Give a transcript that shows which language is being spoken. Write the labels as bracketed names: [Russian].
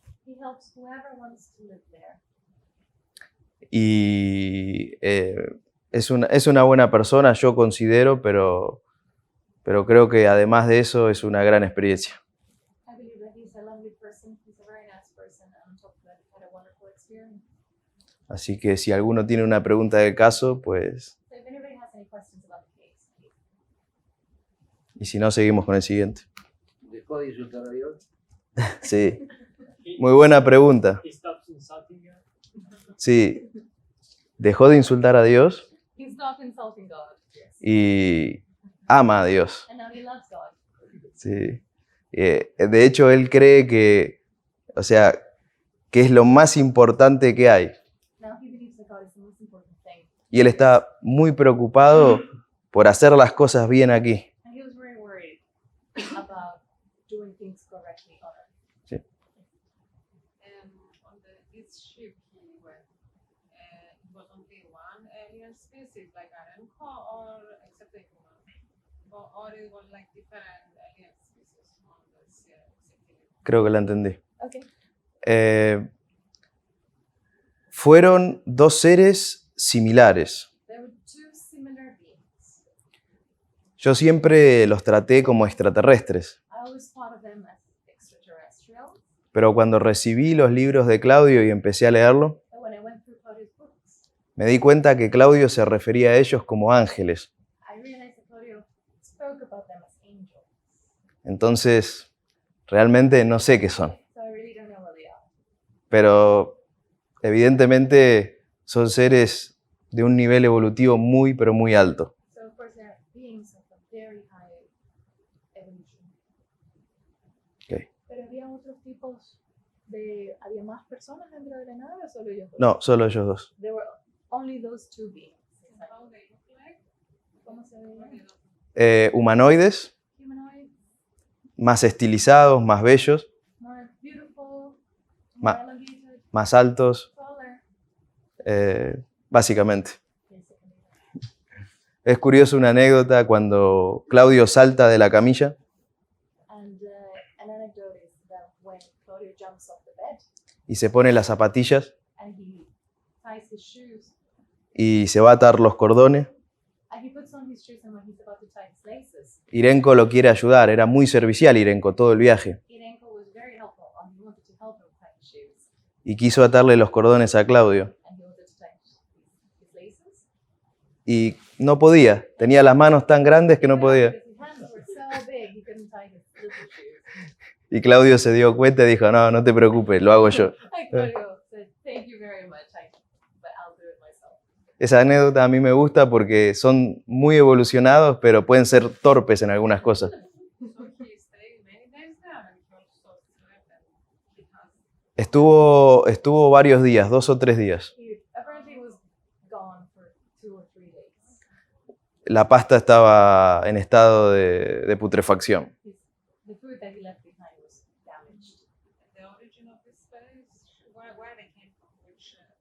[English] He helps whoever wants to live there. [Spanish] Y es una buena persona, yo considero, pero creo que además de eso es una gran experiencia. [English] I believe that he's a lovely person. He's a very nice person. And on top of that, he had a wonderful experience. [Spanish] Así que si alguno tiene una pregunta del caso, pues, [English] So if anybody has any questions about the case, please. [Spanish] y si no, seguimos con el siguiente. ¿Dejó de insultar a Dios? Sí, muy buena pregunta. [English] He stops insulting you. [Spanish] Sí, dejó de insultar a Dios [English] He stopped insulting God. Yes. [Spanish] y ama a Dios. [English] And now he loves God. [Spanish] Sí. De hecho, él cree que, o sea, que es lo más importante que hay. [English] Now he believes that God is the most important thing. [Spanish] Y él está muy preocupado por hacer las cosas bien aquí. [English] And he was very worried about doing things correctly on earth. [Spanish] Sí. [English] On this ship he went, it was only one alien species like Arenco or except the human, or it was like different alien species on this ship. [Spanish] Creo que la entendí. [English] Okay. [Spanish] Fueron dos seres similares. [English] There were two similar beings. [Spanish] Yo siempre los traté como extraterrestres, [English] I always thought of them as extraterrestrial. [Spanish] pero cuando recibí los libros de Claudio y empecé a leerlo, [English] But when I went through Claudio's books, [Spanish] me di cuenta que Claudio se refería a ellos como ángeles. [English] I realized that Claudio spoke about them as angels. [Spanish] Entonces, realmente no sé qué son, [English] So I really don't know what they are. [Spanish] pero evidentemente son seres de un nivel evolutivo muy, pero muy alto. [English] So of course they're beings of a very high evolution. Ok. [Spanish] Pero había otros tipos ¿había más personas dentro de la nave o solo ellos dos? No, solo ellos dos. [English] There were only those two beings. How they look like? [Spanish] ¿Cómo se veían? Humanoides, [English] Humanoid, [Spanish] más estilizados, más bellos, [English] more beautiful, Ma- more elongated, [Spanish] más altos, [English] taller. [Spanish] básicamente. [English] Basically. [Spanish] Es curioso una anécdota cuando Claudio salta de la camilla [English] And an anecdote is that when Claudio jumps off the bed [Spanish] y se pone las zapatillas [English] and he ties his shoes [Spanish] y se va a atar los cordones, [English] and he puts on his shoes and when he's about to tie his laces, [Spanish] Irenko lo quiere ayudar. Era muy servicial Irenko todo el viaje [English] Irenko was very helpful and he wanted to help him tie his shoes [Spanish] y quiso atarle los cordones a Claudio [English] and he wanted to tie his laces. [Spanish] y no podía. Tenía las manos tan grandes que no podía. [English] Because his hands were so big he couldn't tie his little shoes. [Spanish] Y Claudio se dio cuenta y dijo, no, no te preocupes, lo hago yo. [English] And Claudio said, "Thank you very much, but I'll do it myself." [Spanish] Esa anécdota a mí me gusta porque son muy evolucionados, pero pueden ser torpes en algunas cosas. [English] So he stayed many days there and he also slept and he has [Spanish] Estuvo varios días, 2 o 3 días. [English] He apparently was gone for 2 or 3 days. [Spanish] La pasta estaba en estado de putrefacción. [English] The food that he left behind was damaged. the origin of this space, where they came from, from which